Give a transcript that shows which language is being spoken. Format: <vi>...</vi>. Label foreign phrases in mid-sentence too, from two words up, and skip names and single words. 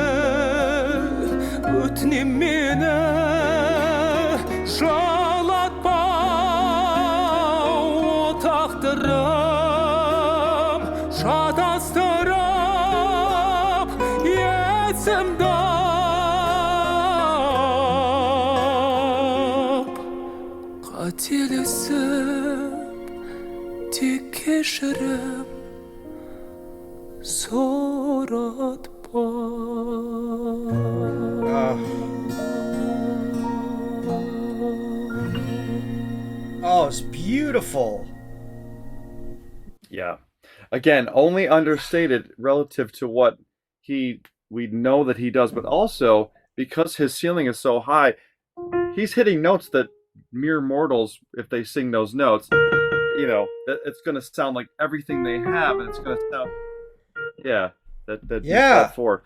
<kk>өтінем мені жалатпа о тағдырым шатастырып есімді қателесіп тек кешірім сұратпа.</kk> <en>Oh, it's beautiful. Yeah. Again, only understated relative to what we know that he does, but also because his ceiling is so high, he's hitting notes that mere mortals, if they sing those notes, it's going to sound like everything they have, and it's going to sound, for.</en>